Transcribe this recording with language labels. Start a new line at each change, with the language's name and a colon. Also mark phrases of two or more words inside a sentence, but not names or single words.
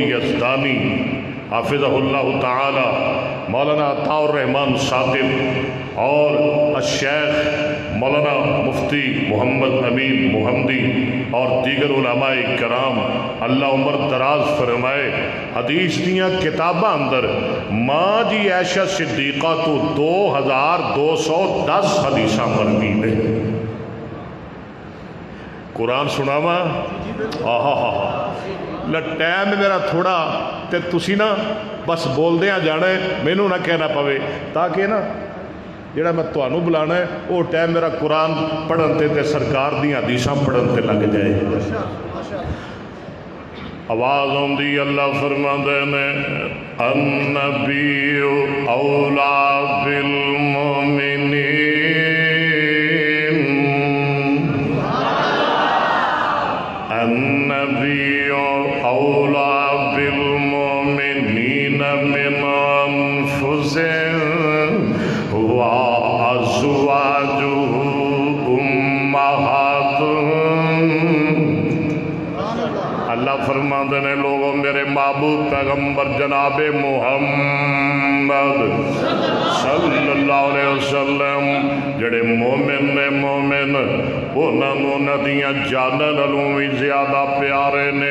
Punjabi: یزدانی
Arabic: حافظہ اللہ تعالی،
Punjabi: مولانا عطاء الرحمن ثاقب اور الشیخ مولانا مفتی محمد امین محمدی اور دیگر علماء کرام اللہ عمر دراز فرمائے، حدیث دیاں کتاباں اندر ماں جی عائشہ صدیقہ تو 2210 حدیثاں مروی نے۔ قرآن سناواں؟ ٹائم میرا تھوڑا تے تسی نا بس بول دیاں جانا ہے، مینوں نہ کہنا پوے، تاکہ نا جڑا میں تانوں بلانا ہے وہ ٹائم میرا قرآن پڑھن تے سرکار دیاں حدیثاں پڑھن تے لگ جائے۔ آواز ہوندی اللہ فرماندے نے
Arabic: النبی اولا بالمؤمنین النبی اولا بالمؤمنین من انفسهم وازواجہ امہاتہم۔
Punjabi: اللہ فرماندے نے لوگوں میرے محبوب پیغمبر جناب محمد
Arabic: صلی اللہ علیہ وسلم
Punjabi: جڑے مومن نے، مومن انہوں ندیاں جانن نالوں بھی زیادہ پیارے نے۔